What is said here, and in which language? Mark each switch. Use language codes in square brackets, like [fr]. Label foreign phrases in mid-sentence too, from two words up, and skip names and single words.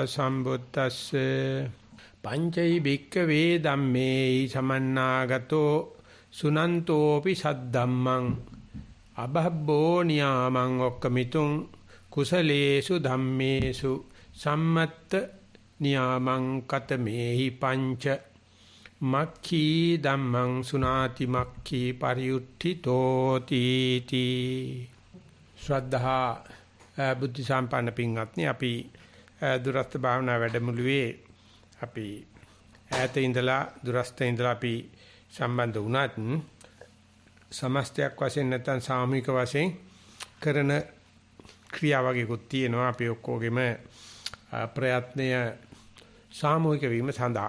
[pi] සම්බුද්දස්සේ පංචෛ භික්ඛවේ ධම්මේ සමන්නාගතෝ සුනන්තෝපි සද්ධම්මං අබහබ්බෝ නියාමං ඔක්කමිතුං කුසලේසු ධම්මේසු සම්මත්ත නියාමං කතමේහි පංච මක්ඛී ධම්මං සුනාති මක්ඛී පරියුට්ඨිතෝ තීති ශ්‍රද්ධා [si] බුද්ධ සම්පන්න පින්වත්නි අපි දුරස්ත භාවනා වැඩමුළුවේ අපි ඈත ඉඳලා දුරස්ත ඉඳලා අපි සම්බන්ධ වුණත් සමස්තයක් වශයෙන් නැත්නම් සාමූහික වශයෙන් කරන ක්‍රියා වගේකුත් තියෙනවා අපි ඔක්කොගෙම ප්‍රයත්නය සාමූහික වීම සඳහා.